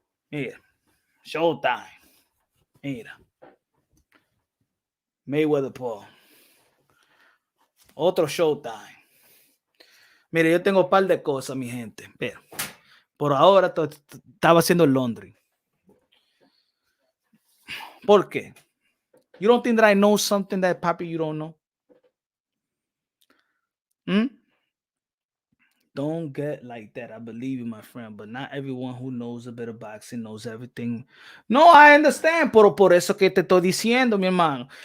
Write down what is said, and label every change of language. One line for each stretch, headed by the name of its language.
Spanish: Mira. Showtime. Mira. Mayweather Paul. Otro Showtime. Mire, yo tengo un par de cosas, mi gente. Pero por ahora estaba haciendo el laundry. ¿Por qué?
English: You don't think that I know something that, Papi, you don't know? Don't get like that. I believe you, my friend, but not everyone who knows a bit of boxing knows everything.
Spanish: No,
English: I understand,
Spanish: pero por eso que te estoy diciendo, mi hermano.